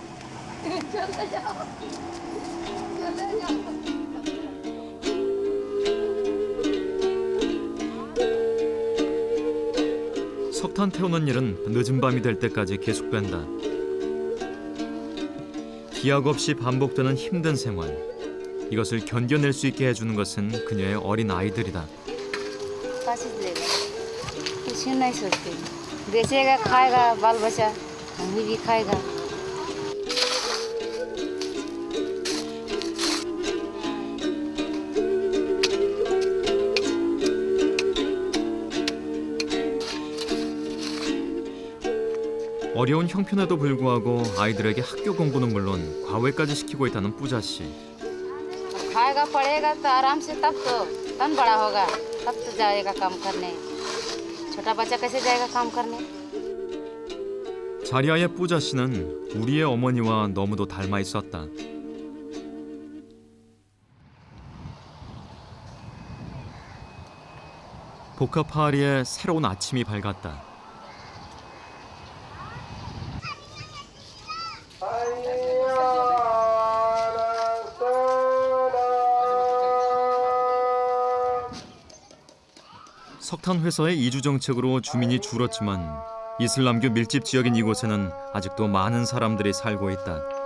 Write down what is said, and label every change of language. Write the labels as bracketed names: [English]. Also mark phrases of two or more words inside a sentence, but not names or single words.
[Korean] 석탄 태우는 일은 늦은 밤이 될 때까지 계속된다. 기약 없이 반복되는 힘든 생활. 이것을 견뎌낼 수 있게 해주는 것은 그녀의 어린 아이들이다. [Hindi] कुछ नहीं सोचते, बेचेगा खाएगा बाल बच्चा, हम भी खाएगा। [Korean] 어려운 형편에도 불구하고 아이들에게 학교 공부는 물론 과외까지 시키고 있다는 뿌자 씨. [Hindi] खाएगा पढ़ेगा तो आराम से तब बड़ा होगा, तब तो जाएगा काम करने। छोटा बच्चा कैसे जाएगा काम करने? [Korean] 자리아의 뿌자 씨는 우리의 어머니와 너무도 닮아 있었다. 복합파리에 새로운 아침이 밝았다. 석탄 회사의 이주 정책으로 주민이 줄었지만 이슬람교 밀집 지역인 이곳에는 아직도 많은 사람들이 살고 있다.